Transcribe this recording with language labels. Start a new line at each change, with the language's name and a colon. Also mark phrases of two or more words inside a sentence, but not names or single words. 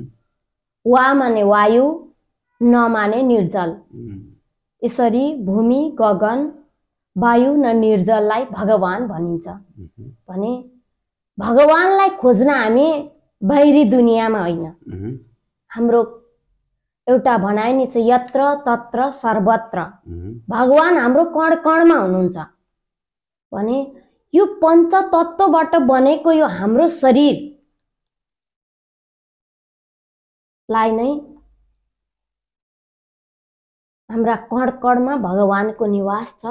Nepali: वा माने वायु, न माने निर्जल। उम्, यसरी भूमि, गगन, वायु न निर्जललाई भगवान भनिन्छ। उहुँ, भने भगवानलाई खोज्न हामी बाहिरी दुनियाँमा होइन। उहुँ, हाम्रो एउटा भनाइ नि छ,
Sanskrit: यत्र तत्र सर्वत्र। उहुँ,
Nepali: भगवान हाम्रो कण कणमा हुनुहुन्छ। भने यो पञ्चतत्त्वबाट बनेको यो हाम्रो शरीरलाई नै हाम्रा कण कणमा भगवानको निवास छ।